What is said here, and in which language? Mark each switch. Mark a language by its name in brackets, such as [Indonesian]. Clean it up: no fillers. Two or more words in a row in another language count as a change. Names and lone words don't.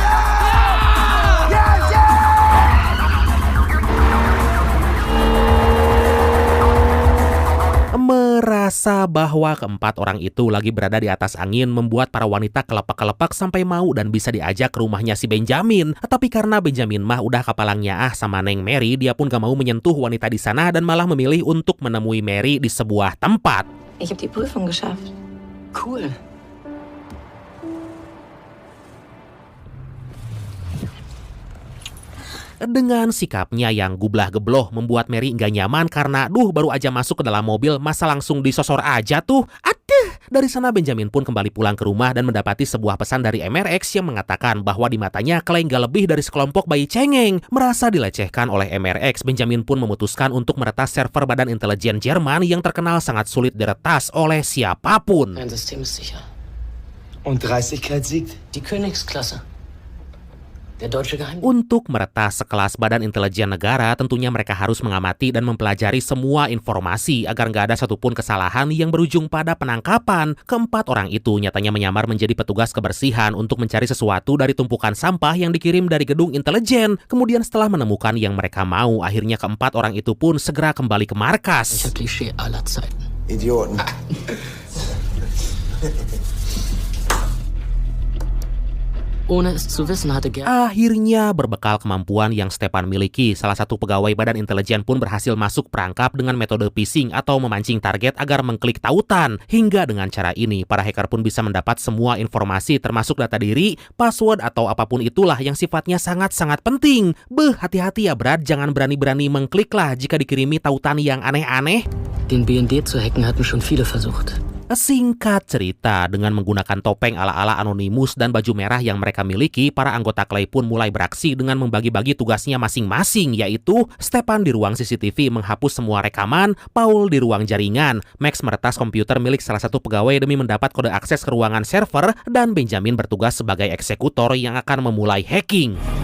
[Indonesian] Merasa bahwa keempat orang itu lagi berada di atas angin membuat para wanita kelepak-kelepak sampai mau dan bisa diajak ke rumahnya si Benjamin. Tapi karena Benjamin mah udah kapalangnya sama Neng Mary, dia pun gak mau menyentuh wanita di sana dan malah memilih untuk menemui Mary di sebuah tempat. [German] Ich habe die Prüfung geschafft. Cool. [Indonesian] Dengan sikapnya yang gublah-gebloh membuat Mary nggak nyaman karena baru aja masuk ke dalam mobil masa langsung disosor aja tuh. Dari sana Benjamin pun kembali pulang ke rumah dan mendapati sebuah pesan dari MRX yang mengatakan bahwa di matanya Clay nggak lebih dari sekelompok bayi cengeng. Merasa dilecehkan oleh MRX, Benjamin pun memutuskan untuk meretas server Badan Intelijen Jerman yang terkenal sangat sulit diretas oleh siapapun. [German] Mein System ist sicher. Und Dreistigkeit siegt? Die Königsklasse. Der deutsche Geheimdienst. [Indonesian] Untuk meretas sekelas Badan Intelijen Negara, tentunya mereka harus mengamati dan mempelajari semua informasi agar nggak ada satupun kesalahan yang berujung pada penangkapan. Keempat orang itu nyatanya menyamar menjadi petugas kebersihan untuk mencari sesuatu dari tumpukan sampah yang dikirim dari gedung intelijen. Kemudian setelah menemukan yang mereka mau, akhirnya keempat orang itu pun segera kembali ke markas. [German] Klischee aller Zeiten. Idioten. Ohne es zu wissen hatte Gerd. [Indonesian] Akhirnya berbekal kemampuan yang Stepan miliki, salah satu pegawai Badan Intelijen pun berhasil masuk perangkap dengan metode phishing atau memancing target agar mengklik tautan. Hingga dengan cara ini, para hacker pun bisa mendapat semua informasi termasuk data diri, password atau apapun itulah yang sifatnya sangat-sangat penting. Hati-hati ya Brad, jangan berani-berani mengkliklah jika dikirimi tautan yang aneh-aneh. [German] Den BND zu hacken hatten schon viele versucht. [Indonesian] Singkat cerita, dengan menggunakan topeng ala-ala Anonymous dan baju merah yang mereka miliki, para anggota Clay pun mulai beraksi dengan membagi-bagi tugasnya masing-masing, yaitu Stepan di ruang CCTV menghapus semua rekaman, Paul di ruang jaringan, Max meretas komputer milik salah satu pegawai demi mendapat kode akses ke ruangan server, dan Benjamin bertugas sebagai eksekutor yang akan memulai hacking.